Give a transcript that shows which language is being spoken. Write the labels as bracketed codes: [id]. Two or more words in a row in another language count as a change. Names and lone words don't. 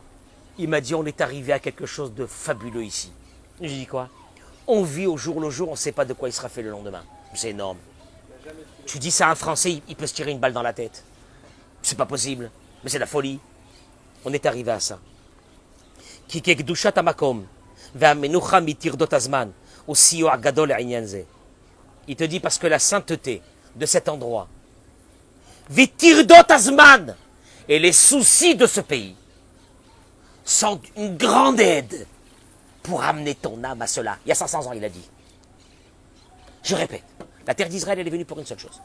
[fr] Il m'a dit, on est arrivé à quelque chose de fabuleux ici. Je lui ai dit, quoi? On vit au jour le jour, on ne sait pas de quoi il sera fait le lendemain. C'est énorme. Tu dis ça à un Français, il peut se tirer une balle dans la tête. C'est pas possible. Mais c'est la folie. On est arrivé à ça. [he] כי כקדושת המקום והמנוחה מטרדות הזמן וסיוע גדול הענין זה. [fr] Il te dit parce que la sainteté de cet endroit, [he] ומטרדות הזמן, [fr] et les soucis de ce pays sont une grande aide pour amener ton âme à cela. Il y a 500 ans, il a dit. Je répète, la terre d'Israël, elle est venue pour une seule chose.